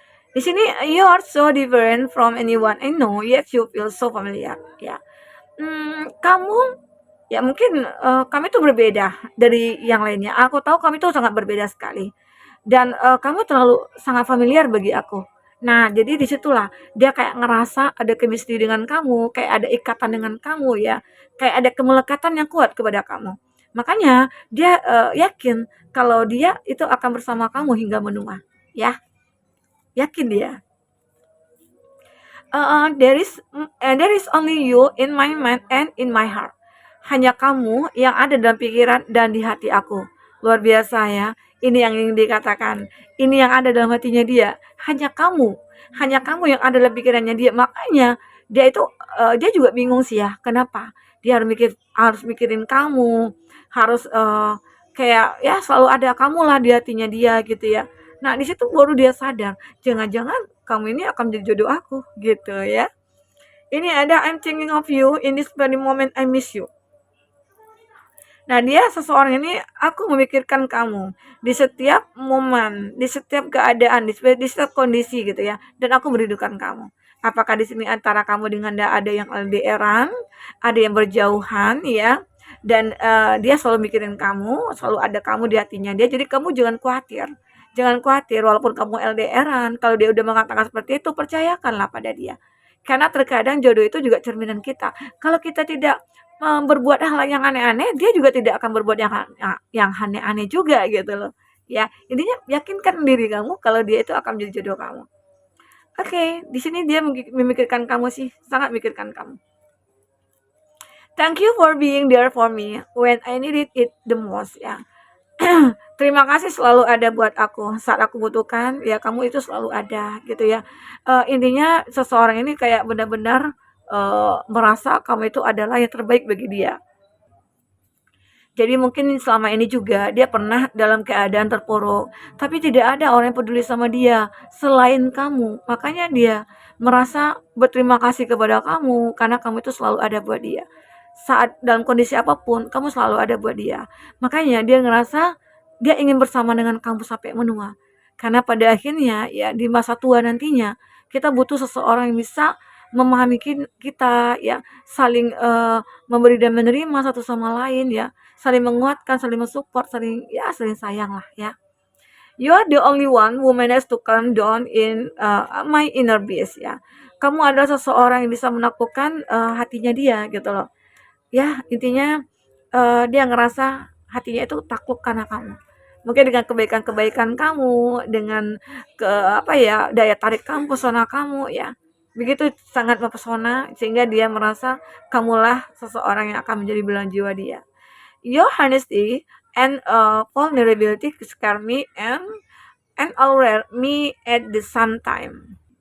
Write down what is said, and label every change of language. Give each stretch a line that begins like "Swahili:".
Indonesian: Di sini,
English: you are so different from anyone I know, yet you feel so familiar.
Indonesian: Ya, kamu, ya mungkin kami itu berbeda dari yang lainnya. Aku tahu kami itu sangat berbeda sekali, dan kamu terlalu sangat familiar bagi aku. Nah, jadi disitulah dia kayak ngerasa ada chemistry dengan kamu, kayak ada ikatan dengan kamu ya, kayak ada kemelekatan yang kuat kepada kamu. Makanya dia yakin kalau dia itu akan bersama kamu hingga menua, ya, yakin dia.
English: There is only you in my mind and in my heart.
Indonesian: Hanya kamu yang ada dalam pikiran dan di hati aku. Luar biasa ya. Ini yang ingin dikatakan. Ini yang ada dalam hatinya dia. Hanya kamu. Hanya kamu yang ada dalam pikirannya dia. Makanya dia itu dia juga bingung sih ya. Kenapa? Dia harus mikirin kamu. Harus kayak ya selalu ada kamu lah di hatinya dia gitu ya. Nah, di situ baru dia sadar, jangan-jangan kamu ini akan menjadi jodoh aku gitu ya. Ini ada
English: I'm thinking of you in this very moment I miss you.
Indonesian: Nah, dia seseorang ini aku memikirkan kamu di setiap momen, di setiap keadaan, di setiap kondisi gitu ya. Dan aku merindukan kamu. Apakah di sini antara kamu dengan dia ada yang LDR-an, ada yang berjauhan ya. Dan dia selalu mikirin kamu, selalu ada kamu di hatinya dia. Jadi kamu jangan khawatir. Jangan khawatir walaupun kamu LDR-an, kalau dia udah mengatakan seperti itu, percayakanlah pada dia. Karena terkadang jodoh itu juga cerminan kita. Kalau kita tidak berbuat hal yang aneh-aneh, dia juga tidak akan berbuat yang aneh-aneh juga gitu loh. Ya, intinya yakinkan diri kamu kalau dia itu akan menjadi jodoh kamu. Oke, di sini dia memikirkan kamu sih, sangat memikirkan kamu.
English: Thank you for being there for me when I needed it the most ya.
Indonesian: Terima kasih selalu ada buat aku saat aku butuhkan ya, kamu itu selalu ada gitu ya. Intinya seseorang ini kayak benar-benar merasa kamu itu adalah yang terbaik bagi dia. Jadi mungkin selama ini juga dia pernah dalam keadaan terpuruk, tapi tidak ada orang yang peduli sama dia selain kamu. Makanya dia merasa berterima kasih kepada kamu karena kamu itu selalu ada buat dia. Saat dalam kondisi apapun, kamu selalu ada buat dia. Makanya dia ngerasa dia ingin bersama dengan kamu sampai menua. Karena pada akhirnya ya di masa tua nantinya kita butuh seseorang yang bisa memahami kita ya, saling memberi dan menerima satu sama lain ya, saling menguatkan, saling mensupport, saling sayang lah ya.
English: You are the only one who managed to calm down in my inner beast ya.
Indonesian: Kamu adalah seseorang yang bisa menaklukkan hatinya dia gitu loh. Ya, intinya dia ngerasa hatinya itu takluk karena kamu. Mungkin dengan kebaikan-kebaikan kamu, dengan daya tarik kamu, pesona kamu ya. Begitu sangat mempesona sehingga dia merasa kamulah seseorang yang akan menjadi belahan jiwa dia.
English: Your honesty and vulnerability scare me and alert me at the same time.